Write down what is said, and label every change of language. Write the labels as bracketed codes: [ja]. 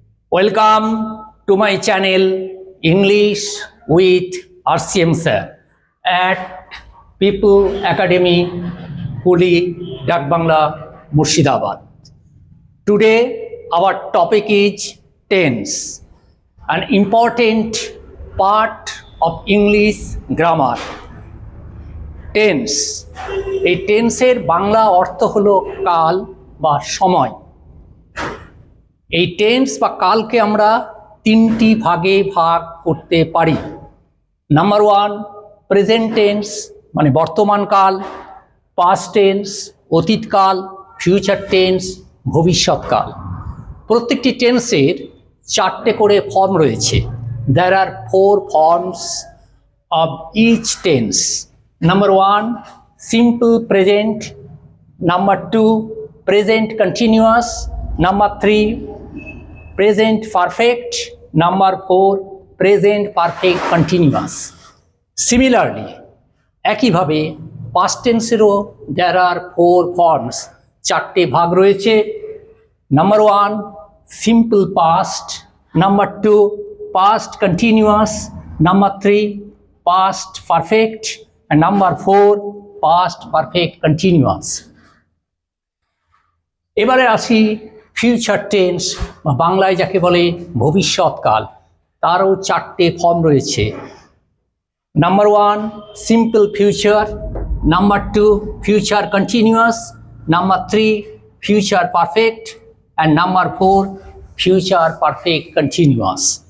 [en] Welcome to my channel English with RCM sir at People Academy, Puli, Dakbangla, Murshidabad. Today our topic is tense, an important part of English grammar. [bn] Tense, এই টেন্সের বাংলা অর্থ হলো কাল বা সময়। এই tense বা কালকে আমরা তিনটি ভাগে ভাগ করতে পারি। নাম্বার ওয়ান, প্রেজেন্ট টেন্স মানে বর্তমান কাল, পাস্ট টেন্স অতীতকাল, ফিউচার টেন্স ভবিষ্যৎকাল। প্রত্যেকটি টেন্সের চারটে করে ফর্ম রয়েছে। [en] There are 4 forms of each tense. Number 1, simple present. Number 2, present continuous. Number 3, present perfect. Number 4, present perfect continuous. Similarly, [bn] একইভাবে [en] past tenseরও there are 4 forms, [bn] চারটে ভাগ রয়েছে। [en] Number 1, simple past. Number 2, past continuous. Number 3, past perfect. And number 4, past perfect continuous. [bn] এবারে আসি future tense বা বাংলায় যাকে বলে ভবিষ্যৎকাল, তারও চারটে ফর্ম রয়েছে। [en] Number 1, simple future. Number 2, future continuous. Number 3, future perfect. And number 4, future perfect continuous.